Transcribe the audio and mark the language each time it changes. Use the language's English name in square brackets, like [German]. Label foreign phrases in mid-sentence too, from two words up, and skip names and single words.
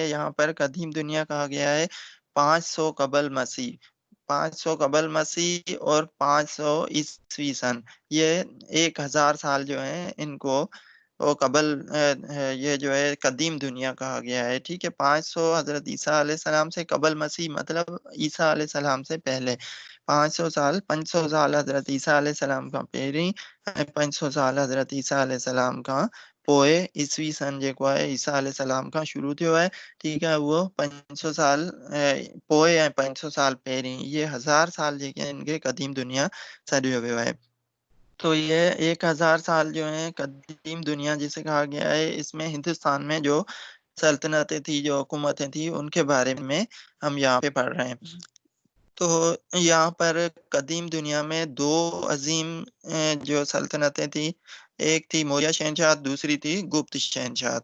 [Urdu] یہاں پر قدیم دنیا کہا گیا ہے 500 قبل مسیح، 500 قبل مسیح اور 500 عیسوی سن، یہ 1000 سال جو ہیں ان کو وہ قبل یہ جو ہے قدیم دنیا کہا گیا ہے، ٹھیک ہے۔ 500 حضرت عیسیٰ علیہ السلام سے قبل مسیح مطلب عیسیٰ علیہ السلام سے پہلے 500 سال، 500 سال حضرت عیسیٰ علیہ السلام کا پہری، 500 سال حضرت عیسیٰ علیہ السلام کا [Sindhi] पोइ ईसवी सन जेको आहे ईसा अल सलाम खां शुरू थियो आहे, ठीकु आहे। उहो 500 साल पोइ ऐं 500 साल पहिरीं, ये 1000 साल जेके आहिनि इनखे क़दीम दुनिया सॾियो वियो आहे। [Urdu] تو یہ 1000 سال جو ہے قدیم دنیا جسے کہا گیا ہے، اس میں ہندوستان میں جو سلطنتیں تھی، جو حکومتیں تھی، ان کے بارے میں ہم یہاں پہ پڑھ رہے ہیں. تو یہاں پر قدیم دنیا میں دو عظیم جو سلطنتیں تھی، ایک تھی موریہ شہنشاہ، دوسری تھی گپت شہنشاہ.